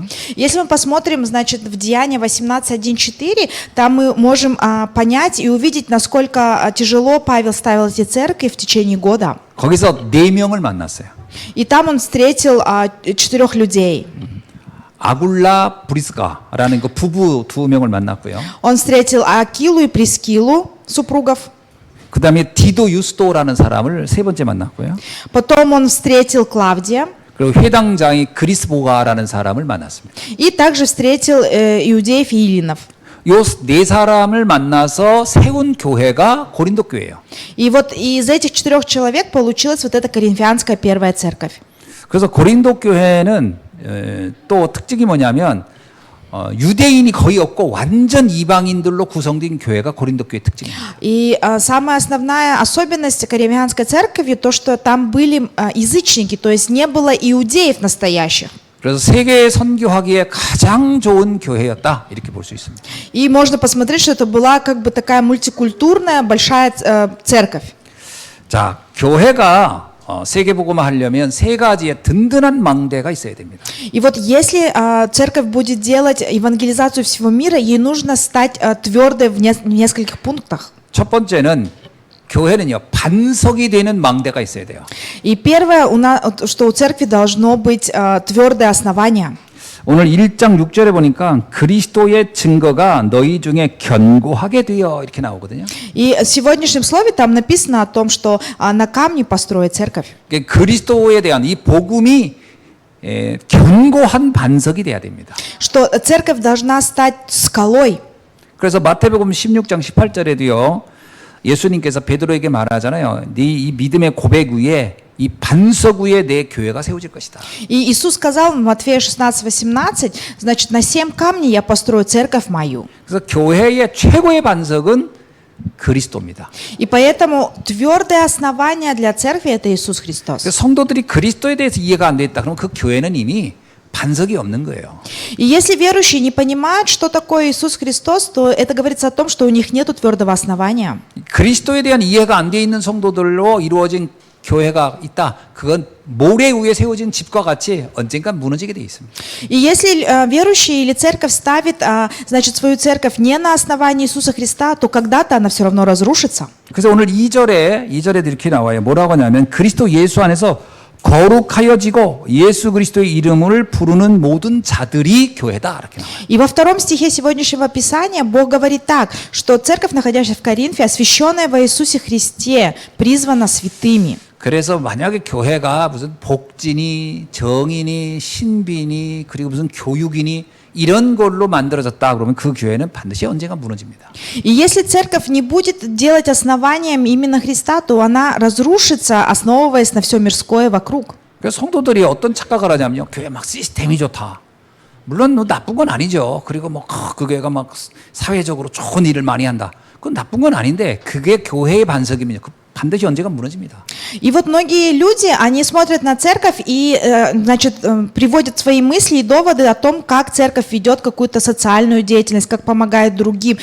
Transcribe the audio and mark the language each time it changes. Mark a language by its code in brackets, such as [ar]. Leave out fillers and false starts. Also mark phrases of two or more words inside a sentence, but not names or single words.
[ru] Если мы посмотрим, значит, в Деянии 18:1-4, там мы можем понять и увидеть, насколько тяжело Павел ставил эти церкви в течение года. [ko] 거기서 4명을 만났어요. [ru] И там он встретил 4 людей. [ko] 아굴라 브리스가라는 그 부부 2명을 만났고요. [ru] Он встретил Акилу и Прискилу, супругов. [ko] 그 다음에 디도 유스도라는 사람을 세 번째 만났고요. [ru] Потом он встретил Клавдия. [ko] 그리고 회당장이 그리스보가라는 사람을 만났습니다. [ru] И также встретил иудеев и эллинов. [ko] 요 네 사람을 만나서 세운 교회가 고린도 교회예요. [ru] И вот из этих 4 человек получилась вот эта Коринфянская первая церковь. [ko] 그래서 고린도 교회는 또 특징이 뭐냐면 유대인이 거의 없고 완전 이방인들로 구성된 교회가 고린도 교회 특징입니다. [ru] И самая основная особенность Коринфянской церкви то, что там были язычники, то есть не было иудеев настоящих. [ko] 그래서 세계 선교하기에 가장 좋은 교회였다 이렇게 볼 수 있습니다. [ru] И можно посмотреть, что это была как бы такая мультикультурная большая церковь. [ko] 자, 교회가 세계복음화 하려면 세 가지의 든든한 망대가 있어야 됩니다. [ru] И вот если церковь будет делать евангелизацию всего мира, ей нужно стать твердой в нескольких пунктах. [ko] 첫 번째는 교회는요 반석이 되는 망대가 있어야 돼요. [ru] И первое, что у церкви должно быть твердое основание. [ko] 오늘 1장 6절에 보니까 그리스도의 증거가 너희 중에 견고하게 되어 이렇게 나오거든요. [ru] И в сегодняшнем слове там написано о том, что на камне построить церковь. [ko] 그리스도에 대한 이 복음이 견고한 반석이 돼야 됩니다. [ru] Что церковь должна стать скалой. [ko] 그래서 마태복음 16장 18절에도요. 예수님께서 베드로에게 말하잖아요. 네 이 믿음의 고백 위에 이 반석 위에 내 교회가 세워질 것이다. [ru] И Иисус сказал в Матфея 16:18, значит, на 7 камней я построю церковь мою. [ko] 그래서 교회의 최고의 반석은 그리스도입니다. [ru] И поэтому твердое основание для церкви это Иисус Христос. [ko] 그래서 성도들이 그리스도에 대해서 이해가 안 돼 있다. 그러면 그 교회는 이미 반석이 없는 거예요. [ru] И если верующие не понимают, что такое Иисус Христос, то это говорится о том, что у них нет твердого основания. [ko] 그리스도에 대한 이해가 안 돼 있는 성도들로 이루어진 교회가 있다. 그건 모래 위에 세워진 집과 같이 언젠가 무너지게 돼 있습니다. [ru] И если верующие или церковь ставит, значит, свою церковь не на основании Иисуса Христа, то когда-то она все равно разрушится. [ko] 그래서 오늘 2절에 이렇게 나와요. 뭐라고 하냐면 그리스도 예수 안에서 거룩하여지고 예수 그리스도의 이름을 부르는 모든 자들이 교회다. 이렇게 나와요. [ru] И во 2 стихе сегодняшнего Писания Бог говорит так, что церковь, находящаяся в Коринфе, освященная во Иисусе Христе, призвана святыми. [ko] 그래서 만약에 교회가 무슨 복진이, 정인이, 신비니, 그리고 무슨 교육이니 이런 걸로 만들어졌다 그러면 그 교회는 반드시 언젠가 무너집니다. [ru] И если церковь не будет делать основанием именно Христа, то она разрушится, основываясь на все мирское вокруг. [ko] 그래서 성도들이 어떤 착각을 하냐면요. 교회 막 시스템이 좋다. 물론 뭐 나쁜 건 아니죠. 그리고 뭐 그 교회가 막 사회적으로 좋은 일을 많이 한다. 그건 나쁜 건 아닌데 그게 교회의 반석이면요. 반드시 언젠가 무너집니다. [ru] И вот многие люди, они смотрят на церковь и, значит, приводят свои мысли и доводы о том, как церковь ведет какую-то социальную деятельность, как помогает другим.